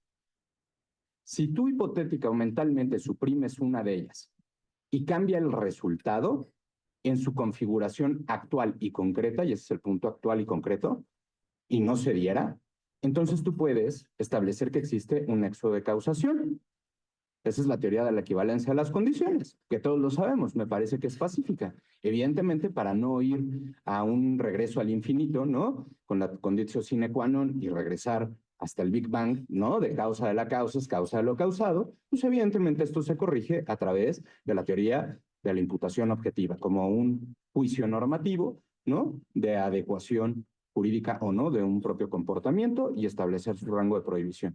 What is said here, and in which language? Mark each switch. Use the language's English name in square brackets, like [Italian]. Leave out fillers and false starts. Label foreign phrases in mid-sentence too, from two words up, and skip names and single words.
[Spanish] Si tú hipotética o mentalmente suprimes una de ellas y cambia el resultado en su configuración actual y concreta, y ese es el punto actual y concreto, y no se diera, entonces tú puedes establecer que existe un nexo de causación. Esa es la teoría de la equivalencia a las condiciones, que todos lo sabemos, me parece que es pacífica. Evidentemente, para no ir a un regreso al infinito, ¿no? Con la [Latin] conditio sine qua non [Spanish] y regresar hasta el Big Bang, ¿no? De causa de la causa es causa de lo causado, pues evidentemente esto se corrige a través de la teoría de la imputación objetiva, como un juicio normativo, ¿no? De adecuación jurídica o no de un propio comportamiento y establecer su rango de prohibición.